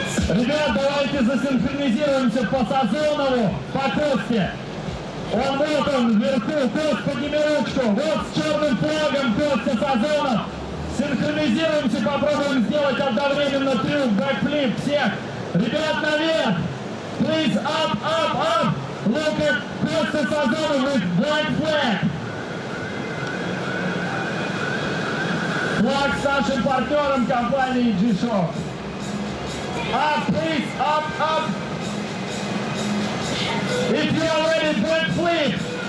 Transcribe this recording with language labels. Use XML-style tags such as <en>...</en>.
<ru>Ребят, давайте засинхронизируемся по Сазонову, по Косте. Вот он, вверху, Кост, подними ручку. Вот с черным флагом Костя Сазонов. Синхронизируемся, попробуем сделать одновременно трюк, бэкфлип всех. Ребят, наверх.</ru> <en>Please, up, up, up. Look at Костя Сазонов with black flag.</en> <ru>Флаг с нашим партнером компании G-Shock.</ru> <en>Up, please, up, up. If you are ready, backflip.</en>